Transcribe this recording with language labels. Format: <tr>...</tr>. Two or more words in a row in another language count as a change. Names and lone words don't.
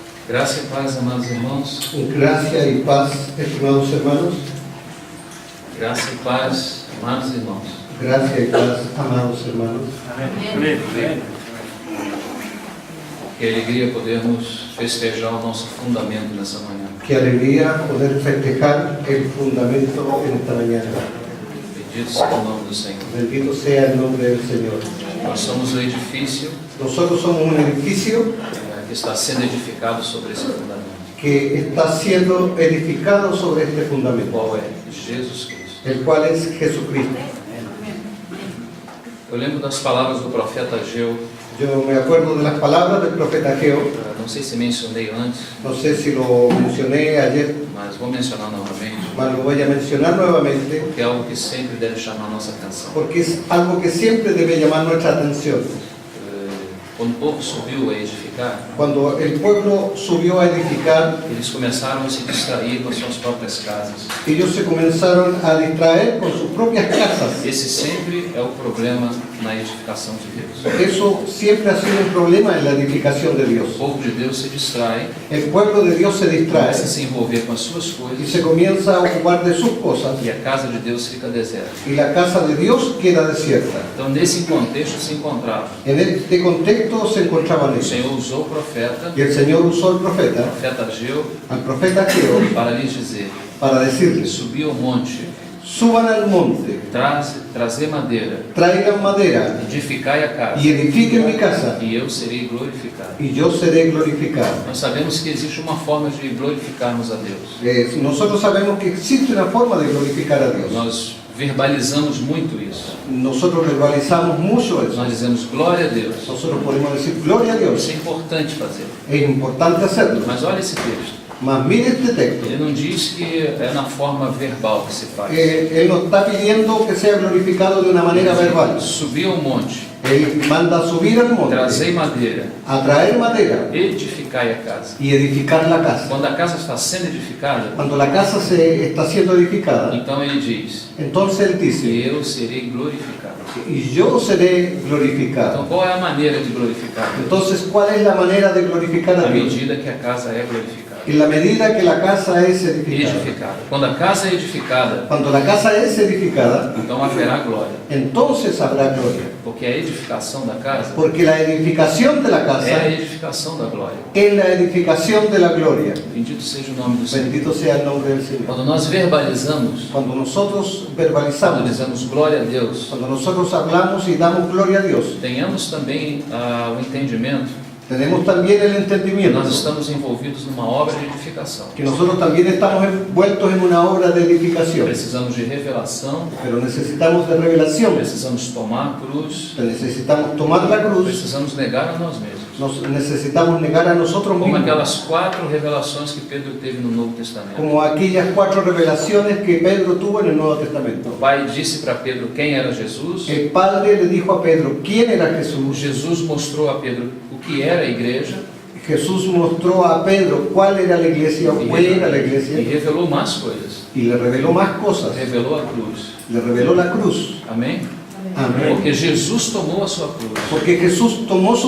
<pt>Graça e paz, amados irmãos.</pt> <es>Gracia y paz, estimados hermanos.</es> <pt>Graça e paz, amados irmãos.</pt> <es>Gracia y paz, amados hermanos.</es> <pt>Amém. Que alegria podermos festejar o nosso fundamento nessa manhã.</pt> <es>Qué alegría poder festejar el fundamento en esta mañana.</es> <pt>Bendito seja o nome do Senhor.</pt> <es>Bendito sea el nombre del Señor.</es> <pt>Nós somos o edifício</pt> <es>Nosotros somos un edificio</es> <pt>que está sendo edificado sobre esse fundamento.</pt> <es>que está siendo edificado sobre este fundamento,</es> <pt>Qual é? Jesus Cristo.</pt> <es>el cual es Jesucristo.</es> <pt>Eu lembro das palavras do profeta Ageu.</pt> <es>Yo me acuerdo de las palabras del profeta Ageo.</es> <pt>Não sei se mencionei antes,</pt> <es>No sé si lo mencioné ayer,</es> <pt>mas vou mencionar novamente,</pt> <es>mas lo voy a mencionar nuevamente,</es> <pt>porque é algo que sempre deve chamar a nossa atenção.</pt> <es>porque es algo que siempre debe llamar nuestra atención.</es> <pt>Quando o povo subiu a edificar,</pt> <es>Cuando el pueblo subió a edificar,</es> <pt>eles começaram a se distrair com as suas próprias casas.</pt> <es>ellos se comenzaron a distraer con sus propias casas.</es> <pt>Esse sempre é o problema na edificação de Deus.</pt> <es>Eso siempre ha sido un problema en la edificación de</es> <pt>O</pt> <es>Dios.</es> <pt>povo de Deus se distrai,</pt> <es>El pueblo de Dios se distrae</es> <pt>começa a se envolver com as suas</pt> <es>y</es> <pt>coisas</pt> <es>se comienza a ocupar de sus cosas</es> <pt>e a casa de Deus fica deserta.</pt> <es>y la casa de Dios queda desierta.</es> <pt>Então, nesse contexto se encontrava.</pt> <es>En este contexto se encontraban</es> <pt>O</pt> <es>ellos.</es> <pt>Senhor usou o profeta,</pt> <es>Y el Señor usó al profeta</es> <pt>Ageu,</pt> <es>al profeta Ageo</es> <pt>para lhes dizer:</pt> <es>para decirles:</es> <pt>subir ao monte,</pt> <es>suban al monte,</es> <pt>trazer madeira,</pt> <es>traigan madera</es> <pt>edificai a casa,</pt> <es>y edifiquen mi casa</es> <pt>e eu serei glorificado.</pt> <es>y yo seré glorificado.</es> <pt>Nós sabemos que existe uma forma de glorificarmos a Deus.</pt> <es>Nosotros sabemos que existe una forma de glorificar a Dios.</es> <pt>Nós verbalizamos muito isso.</pt> <es>Nosotros verbalizamos mucho eso.</es> <pt>Nós dizemos glória a Deus.</pt> <es>Nosotros podemos decir gloria a</es> <pt>Isso</pt> <es>Dios.</es> <pt>é importante fazer.</pt> <es>Es importante hacerlo.</es> <pt>Mas olha esse texto.</pt> <es>Mas mire este texto.</es> <pt>Ele não diz que é na forma verbal que se faz.</pt> <es>Él no está pidiendo que sea glorificado de una manera verbal.</es> <pt>Subir ao monte,</pt> <es>Él manda subir al monte,</es> <pt>trazei madeira,</pt> <es>a traer madera</es> <pt>edificai a casa.</pt> <es>y edificar la casa.</es> <pt>Quando a casa está sendo edificada,</pt> <es>Cuando la casa se está siendo edificada,</es> <pt>então ele diz:</pt> <es>entonces Él dice:</es> <pt>eu serei glorificado.</pt> <es>y yo seré glorificado.</es> <pt>Então, qual é a maneira de glorificar?</pt> <es>Entonces, ¿cuál es la manera de glorificar a</es> <pt>À</pt> <es>Dios?</es> <pt>medida que a casa é glorificada.</pt> <es>En la medida que la casa es edificada.</es> <pt>Edificada. Quando a casa é edificada,</pt> <es>Cuando la casa es edificada,</es> <pt>então haverá glória.</pt> <es>entonces habrá gloria.</es> <pt>Porque a edificação da casa</pt> <es>Porque la edificación de la</es> <pt>é a</pt> <es>casa</es> <pt>edificação da glória.</pt> <es>es la edificación de la gloria.</es> <pt>Bendito seja o nome do Senhor.</pt> <es>Bendito sea el nombre del Señor.</es> <pt>Quando nós verbalizamos,</pt> <es>Cuando nosotros</es> <pt>quando</pt> <es>verbalizamos,</es> <pt>dizemos glória a Deus,</pt> <es>cuando nosotros hablamos y damos gloria a Dios,</es> <pt>tenhamos também o entendimento</pt> <es>tenemos también el</es> <pt>que</pt> <es>entendimiento</es> <pt>nós estamos envolvidos numa obra de edificação.</pt> <es>que nosotros también estamos envueltos en una obra de edificación.</es> <pt>Precisamos de revelação,</pt> <es>Pero necesitamos de revelación,</es> <pt>precisamos tomar a cruz,</pt> <es>necesitamos tomar la cruz,</es> <pt>precisamos negar a nós mesmos.</pt> <es>necesitamos negar a nosotros</es> <pt>Como</pt> <es>mismos.</es> <pt>aquelas 4 revelações que Pedro teve no Novo Testamento.</pt> <es>Como aquellas 4 revelaciones que Pedro tuvo en el Nuevo Testamento.</es> <pt>O Pai disse para Pedro quem era Jesus.</pt> <es>El Padre le dijo a Pedro quién era Jesús.</es> <pt>Jesus mostrou a Pedro o que era a igreja</pt> <es>Jesús mostró a Pedro cuál era la iglesia, o qué era la</es> <pt>e</pt> <es>iglesia,</es> <pt>revelou mais coisas.</pt> <es>y le reveló más cosas.</es> <pt>Revelou a cruz.</pt> <es>Le reveló la cruz.</es> <pt>Amém?</pt> <es>Amén.</es> <pt>Porque Jesus tomou a sua cruz</pt> <es>Porque Jesús tomó su</es>